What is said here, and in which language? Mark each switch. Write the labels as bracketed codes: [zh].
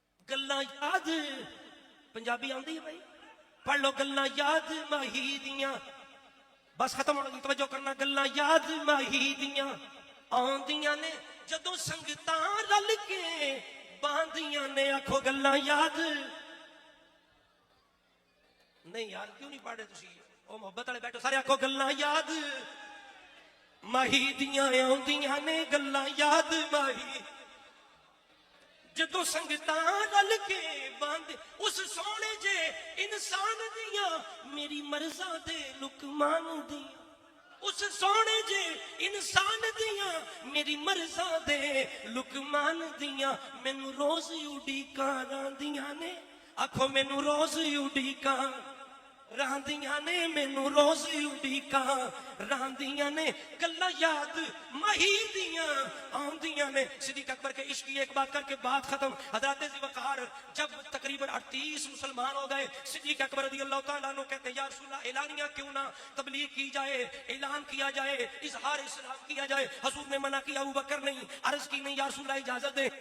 [pa] گلاں یاد پنجابی آندی ہے بھائی پڑھ لو، گلاں یاد ماہی دیاں، [ur] بس ختم ہونے کی توجہ کرنا، [pa] گلاں یاد ماہی دیاں آندیاں نے جدوں سنگتاں رل کے باندیاں نے. آکھو گلاں یاد نہیں یار کیوں نہیں پڑھ رہے تسی، او محبت والے بیٹھو سارے، آکھو گلاں یاد ماہی دیاں آندیاں نے، گلاں یاد ماہی جدوں سنگتاں رل کے باندے اس سونے جے انسان دیاں میری مرزا دے لقمان دیاں، اس سونے جے انسان دیاں میری مرزا دے لقمان دیاں، مینوں روز اڈیکاں راندیاں نے. آکھو مینوں روز اڈیکاں راندیاں نے، مینوں روز اڈیکاں راندیاں نے، گلاں یاد ماہی دیاں آندیاں نے. [ur] صدیق اکبر کے عشق کی ایک بات کر کے بات ختم. حضرت ذی وقار جب تقریباً 38 مسلمان ہو گئے، صدیق اکبر رضی اللہ تعالیٰ عنہ کہتے ہیں یا رسول اللہ اعلانیہ کیوں نہ تبلیغ کی جائے، اعلان کیا جائے، اظہار اسلام کیا جائے. حضور نے منع کیا، ابو بکر نہیں، عرض کی نہیں یا رسول اللہ اجازت دے.